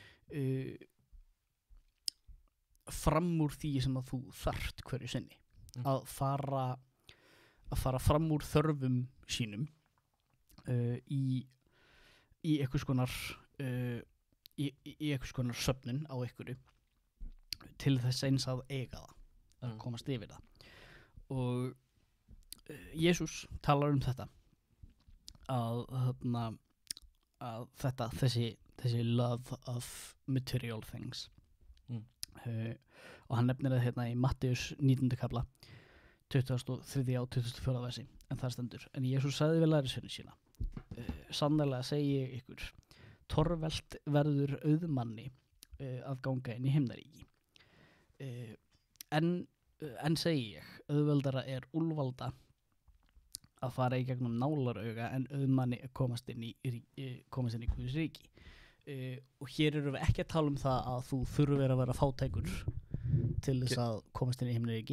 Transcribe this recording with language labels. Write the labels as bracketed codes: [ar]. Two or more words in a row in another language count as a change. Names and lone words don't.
[is] fram úr því sem að þú þarft hverju sinni að fara fram úr þörfum sínum í einhvers konar í einhvers konar söfnun á einhverju til þess eins að eiga það að komast yfir það og Jesús talar þetta að þessi [en] love of material things [is] og hann nefnir það hérna í Mattheus 19. kapla 23. og 24. versi en það stendur en Jesús sagði við lærisveinum sína sannarlega segi ég ykkur torvelt verður auðmanni að ganga inn í himnaríki en segi ég auðveldara er úlvalda að fara í gegnum nálarauga en auðmanni að komast inn í Guðs ríki og hér erum við ekki að tala það að þú þurfir að vera fátækur til þess að komast inn í himnaríki.